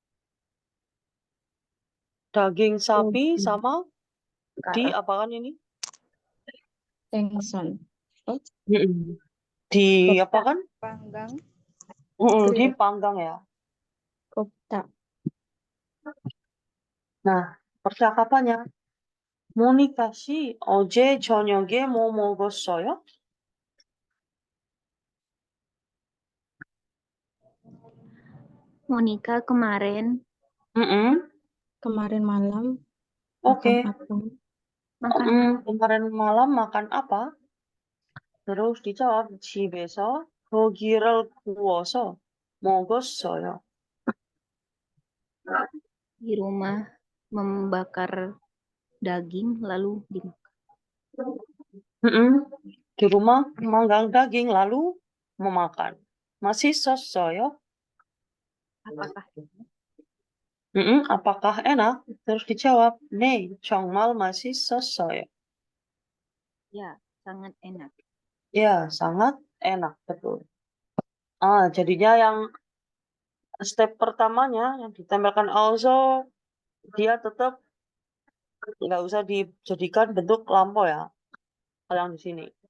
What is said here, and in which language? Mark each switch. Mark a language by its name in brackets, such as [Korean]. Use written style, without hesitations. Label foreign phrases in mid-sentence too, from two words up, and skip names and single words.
[Indonesian] Daging sapi sama diapakan ini? Tengson. Diapakan? Panggang. Dipanggang ya. Kopta. Nah, percakapannya. [Korean] 모니카 씨, 어제 저녁에 뭐 먹었어요? [Indonesian] Monica kemarin Kemarin malam Oke. makan apa? makan Kemarin malam makan apa? Terus dijawab, [Korean] 집에서 고기를 구워서 먹었어요. [Indonesian] di rumah membakar daging lalu dimakan. Di rumah memanggang daging lalu memakan. [Korean] 맛있었어요? [Indonesian] Apakah Apakah enak? Terus dijawab, [Korean] 네, 정말 맛있었어요. [Indonesian] ya sangat enak. Ya, sangat enak, betul. Jadinya yang step pertamanya yang ditempelkan also dia tetap nggak usah dijadikan bentuk lampau ya, kalau yang di sini.